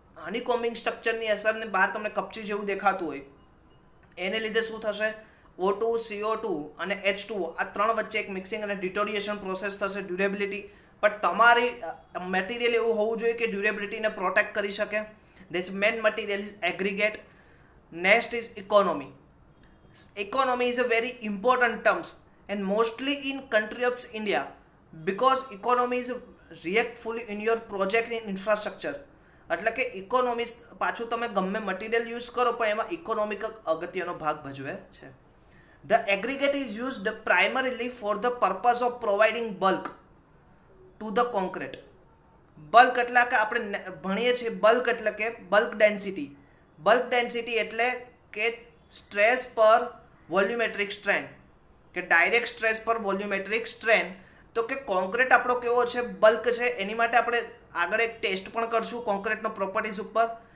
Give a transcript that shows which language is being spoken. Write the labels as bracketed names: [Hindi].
[Gujarati] હનીકોમ્બિંગ સ્ટ્રક્ચરની અસરને બહાર તમને કપચી જેવું દેખાતું હોય, એને લીધે શું થશે, O2, CO2 અને H2O આ ત્રણ વચ્ચે એક મિક્સિંગ અને ડિટોરિએશન પ્રોસેસ થશે. ડ્યુરેબિલિટી, પણ તમારી મટીરિયલ એવું હોવું જોઈએ કે ડ્યુરેબિલિટીને પ્રોટેક્ટ કરી શકે. [English] This main material is aggregate. Next is economy. economy is a very important terms and mostly in country of India because economy is react fully in your project in infrastructure. [Gujarati] એટલે કે economy પાછું તમે ગમે material use કરો પણ એમાં economic અગત્યનો ભાગ ભજવે છે. [English] The aggregate is used primarily for the purpose of providing bulk to the concrete. [Gujarati] Bulk એટલે કે આપણે ભણીએ છીએ બલ્ક એટલે કે બલ્ક ડેન્સિટી. બલ્ક ડેન્સિટી એટલે કે સ્ટ્રેસ પર વોલ્યુમેટ્રિક સ્ટ્રેન કે ડાયરેક્ટ સ્ટ્રેસ પર વોલ્યુમેટ્રિક સ્ટ્રેન. તો કે કોન્ક્રીટ આપણો કેવો છે બલ્ક છે એની માટે આપણે આગળ એક ટેસ્ટ પણ કરશું કોન્ક્રીટનો પ્રોપર્ટીઝ ઉપર.